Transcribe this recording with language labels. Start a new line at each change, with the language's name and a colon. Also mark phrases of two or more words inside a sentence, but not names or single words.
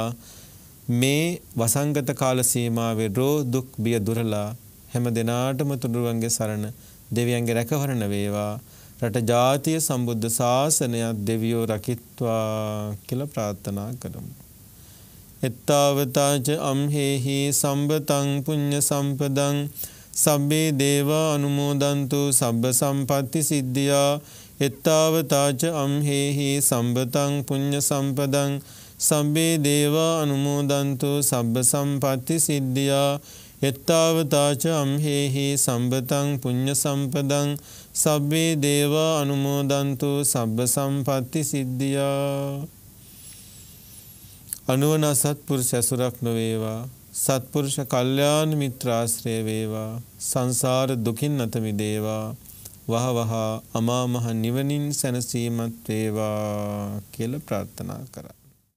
Sinhala: මේ වසංගත කාල සීමාවේ රෝ දුක් බිය දුරලා හැම දෙනාටම තුනුරුවන්ගේ සරණ, දෙවියන්ගේ රැකවරණ වේවා. රට ජාතිය සම්බුද්ධ ශාසනය දෙවියෝ රකිත්වා කියලා ප්‍රාර්ථනා කරමු.
Pali: එත්තාවතාච අම්හෙහි සම්බතං පුඤ්ඤ සම්පදං සබ්බේ දේවා අනුමෝදන්තු සබ්බ සම්පatti සිද්ධියා. එත්තාවතාච අම්හෙහි සම්බතං පුඤ්ඤ සම්පදං සබ්බේ දේවා අනුමෝදන්තු සබ්බ සම්පatti සිද්ධියා. එත්තාවතාච අම්හෙහි සම්බතං පුඤ්ඤ සම්පදං සබ්බේ දේවා අනුමෝදන්තු සබ්බ සම්පatti සිද්ධියා.
Sinhala: අනුවන සත්පුරුෂ ඇසුරක් නොවේවා, සත්පුරුෂ කල්යාණ මිත්‍රාශ්‍රය වේවා, සංසාර දුකින් අත මිදේවා, වහවහ අමා මහ නිවනින් සැනසීමත් වේවා කියලා ප්‍රාර්ථනා කරා.